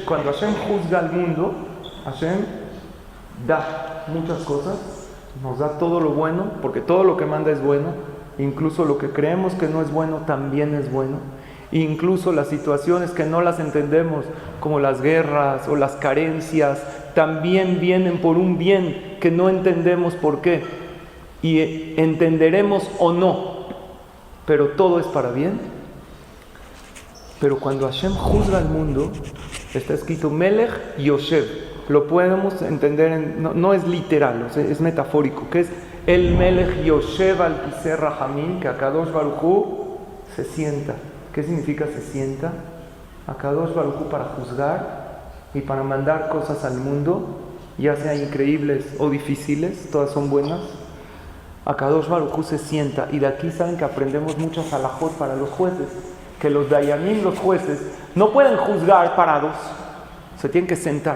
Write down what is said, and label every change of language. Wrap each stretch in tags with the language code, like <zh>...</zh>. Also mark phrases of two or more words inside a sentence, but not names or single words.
<es>Cuando Hashem juzga al mundo, Hashem da muchas cosas, nos da todo lo bueno, porque todo lo que manda es bueno, incluso lo que creemos que no es bueno también es bueno, incluso las situaciones que no las entendemos, como las guerras o las carencias, también vienen por un bien que no entendemos por qué. y entenderemos o no, pero todo es para bien. Pero cuando Hashem juzga al mundo, está escrito</es> <he>מלך יושב.</he> <es>Lo podemos entender, no es literal, o sea, es metafórico, que es el</es> <he>מלך יושב על כסא רחמים,</he> <es>que</es> <he>הקדוש ברוך הוא</he> <es>se sienta. ¿Qué significa se sienta?</es> <he>הקדוש ברוך הוא</he> <es>para juzgar y para mandar cosas al mundo, ya sea increíbles o difíciles, todas son buenas.</es> <he>הקדוש ברוך הוא</he> <es>se sienta, y de aquí saben que aprendemos muchos halajot para los jueces, que los dayanim, los jueces, no pueden juzgar parados, se tienen que sentar.</es>